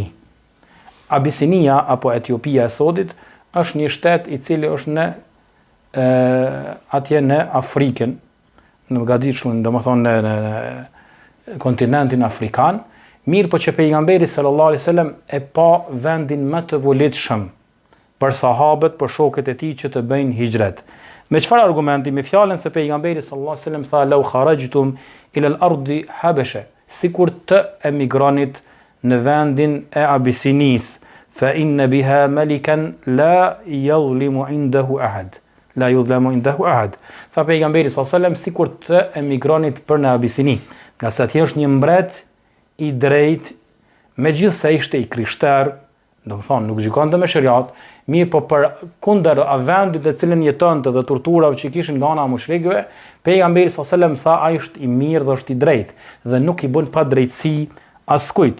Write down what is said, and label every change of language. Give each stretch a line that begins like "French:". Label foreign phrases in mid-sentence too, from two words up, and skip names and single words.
Albanian: Abisinia apo Etiopia e sodit është një shtet i cili është në atje në Afrikën, në gatishmën, domethënë në kontinentin afrikan, mirë po që pejgamberi
Arabic: صلى الله عليه وسلم
Albanian: e pa vendin më të volitshëm për sahabët, për shokët e tij që të bëjnë hijret. Me çfarë argumenti? Me fjalën se pejgamberi
Arabic: صلى الله عليه وسلم
Albanian: tha
Arabic: لو خرجتم إلى الأرض الحبشة,
Albanian: sikur të emigronit në vendin e Abisinis,
Arabic: فإن بها ملكا لا يظلم عنده أحد. لا يظلم عنده أحد.
Albanian: Fa pejgamberi
Arabic: صلى الله عليه وسلم
Albanian: sikur të emigronit për në Abisini, nga se atje është një mbret i drejt, megjithse ishte i krishter, domethënë nuk gjykonte me shariat, mirë po për kundër vendit të cilën jetonte dhe torturave që kishin nga ana mushrikëve, pejgamberi
Arabic: صلى الله عليه وسلم
Albanian: tha ai është i mirë dhe është i drejtë dhe nuk i bën pa drejtësi askujt.